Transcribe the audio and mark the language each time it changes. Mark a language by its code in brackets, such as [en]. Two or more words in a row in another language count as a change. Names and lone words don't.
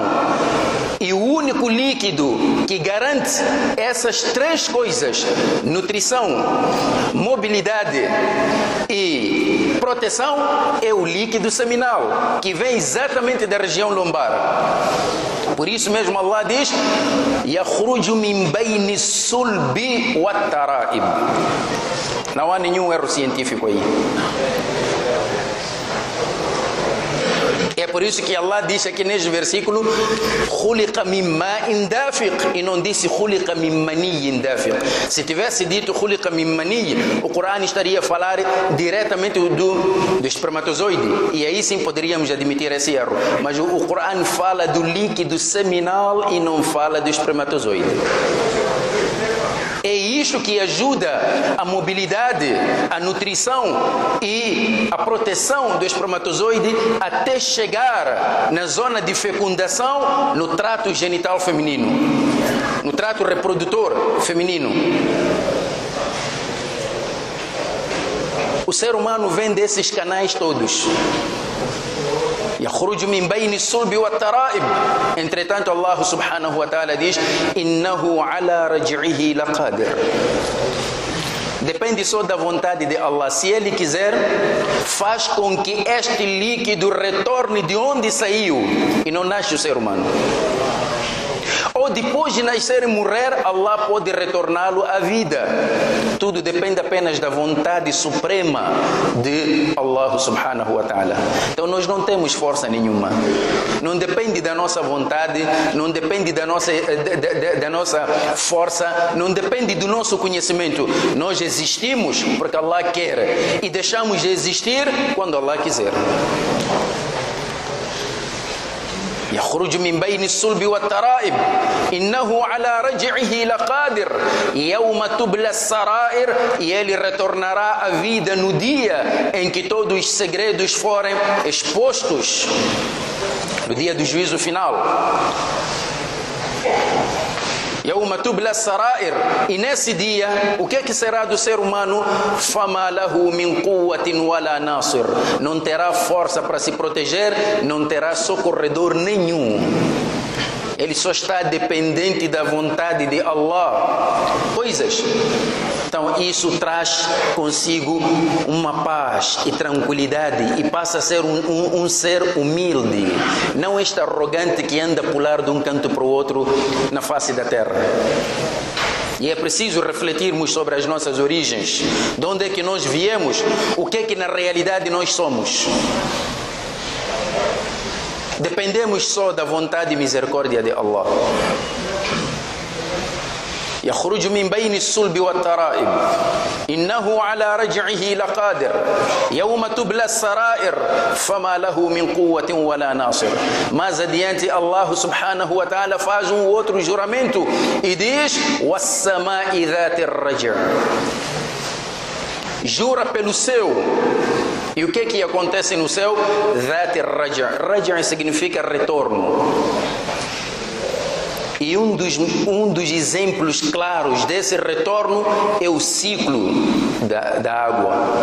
[pt] E o único líquido que garante essas três coisas, nutrição, mobilidade e proteção, é o líquido seminal, que vem exatamente da região lombar. Por isso mesmo Allah diz: [ar] "يخرج من بين الصلب والترائب". [pt] Não há nenhum erro científico aí. É por isso que Allah disse aqui neste versículo: [ar] "خلق من ماء دافق", [pt] e não disse [ar] "خلق من مني دافق". [pt] Se tivesse dito [ar] "خلق من مني", [pt] o Corão estaria a falar diretamente do espermatozoide, e aí sim poderíamos admitir esse erro. Mas o Corão fala do líquido seminal e não fala do espermatozoide. É isto que ajuda a mobilidade, a nutrição e a proteção do espermatozoide até chegar na zona de fecundação no trato genital feminino, no trato reprodutor feminino. O ser humano vem desses canais todos. [ar] يخرج من بين الصلب والترائب. [pt] Entretanto, [ar] الله سبحانه وتعالى diz: "إنه على رجعه لقادر". [pt] Depende só da vontade de Allah. Se Ele quiser, faz com que este líquido retorne de onde saiu e não nasce o ser humano. Ou depois de nascer e morrer, Allah pode retorná-lo à vida. Tudo depende apenas da vontade suprema de [ar] الله سبحانه وتعالى. [pt] Então nós não temos força nenhuma. Não depende da nossa vontade, não depende da nossa força, não depende do nosso conhecimento. Nós existimos porque Allah quer e deixamos de existir quando Allah quiser. [ar] يخرج من بين الصلب والترائب إنه على رجعه لقادر يوم تبلى السرائر. [pt] E ele retornará à vida no dia em que todos os segredos forem expostos, no dia do juízo final. [ar] يوم تبلى السرائر. [pt] E nesse dia, o que será do ser humano? [ar] فما له من قوة ولا ناصر. [pt] Não terá força para se proteger, não terá socorredor nenhum. Ele só está dependente da vontade de Allah. Coisas. Então isso traz consigo uma paz e tranquilidade e passa a ser um ser humilde, não este arrogante que anda a pular de um canto para o outro na face da terra. E é preciso refletirmos sobre as nossas origens, de onde é que nós viemos, o que é que na realidade nós somos. Dependemos só da vontade e misericórdia de Allah. [ar] يخرج من بين الصلب والترائب إنه على رجعه لقادر يوم تبلى السرائر فما له من قوة ولا ناصر. [pt] Mas adiante [ar] الله سبحانه وتعالى [pt] faz outro juramento e diz [ar] وَالسَّمَاءِ ذَاتِ الرَّجْعِ. [pt] Jura pelo céu. E o que acontece no céu? [ar] ذَاتِ الرَّجْعِ. [pt] Raj'a significa retorno. E um dos exemplos claros desse retorno é o ciclo da água.